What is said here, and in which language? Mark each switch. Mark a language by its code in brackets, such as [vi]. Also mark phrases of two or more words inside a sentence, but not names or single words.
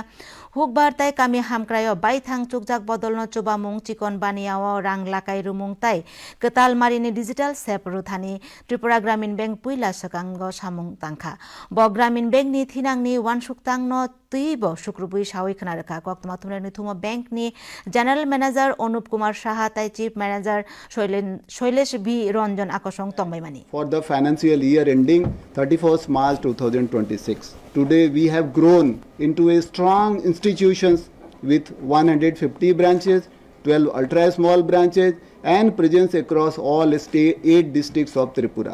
[trp] हुकबार ताइ कामि हामक्रायो बाइथां चुकजाक बदलनो चुबामुं चिकन बानियाओ रां लाकाइ रुमुं ताइ कताल मारिनि डिजिटल सेप रुथानि त्रिपुरा ग्रामीण बैंक पुइला सकांग सामुं तांखा ब ग्रामीण बैंकनि थिनांनि वानसुकतांनो तैबो शुक्रबुइ सावै खोनारोखा कक्तमा थुमनो निथुमो बैंकनि [en] general manager [trp] अनुप कुमार साहा ताइ [en] chief manager [trp] शैलेश बी रंजन आकर्षण तंबाइमानि [en] For the financial year ending 31st March 2026. Today we have grown into a strong institutions with 150 branches, 12 ultra small branches and presence across all 8 districts of Tripura.